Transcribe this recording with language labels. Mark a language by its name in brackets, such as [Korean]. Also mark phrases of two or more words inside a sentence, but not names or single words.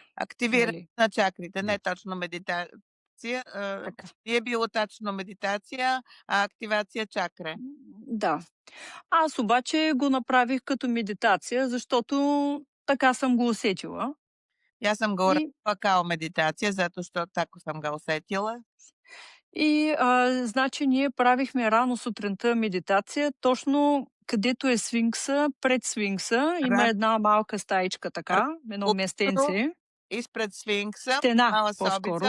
[Bulgarian] Активиране Нали? на чакрите, не точно медитация. Така. Не е било точно медитация, а активация чакра. Да. Аз обаче го направих като медитация, защото така съм го усетила. [Macedonian] Јас сам го И урадила као медитација, затоа што тако сам го усетила. [Bulgarian] Значи ние правихме рано сутринта медитация, точно където е сфинкса, пред сфинкса има [Macedonian] Рано [Bulgarian] една малка стаичка така, едно [Macedonian] утро [Bulgarian] местенце, [Macedonian] испред сфинкса, стена мала [Bulgarian] по-скоро.